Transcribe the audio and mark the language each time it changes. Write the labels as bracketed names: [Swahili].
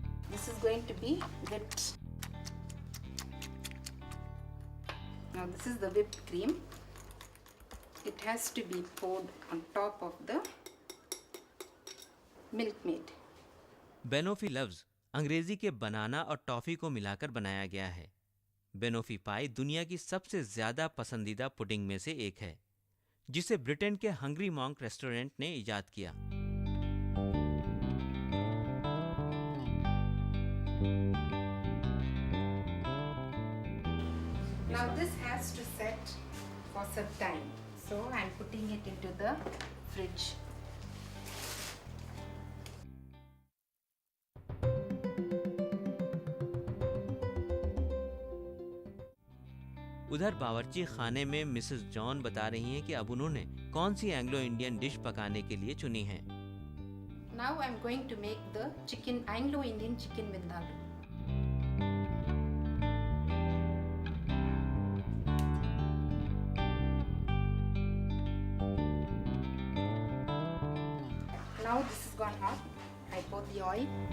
[English] This is going to be whipped. Now this is the whipped cream. It has to be poured on top of the Milkmaid. [Hindi] बेनोफी लफ्ज अंग्रेजी के बनाना और toffee को मिलाकर बनाया गया है। बेनोफी पाई दुनिया की सबसे ज्यादा पसंदीदा पुडिंग में से एक है, जिसे ब्रिटेन के हंग्री मॉन्क रेस्टोरेंट ने इजाद किया। [English] Now this has to set for some time. So I am putting it into the fridge. [Hindi] उधर बावर्ची खाने में मिसेस जॉन बता रही हैं कि अब उन्होंने कौन सी एंग्लो इंडियन डिश पकाने के लिए चुनी है। [English] Now I am going to make the chicken, Anglo-Indian chicken with aloo. Now this is gone hot. I pour the oil.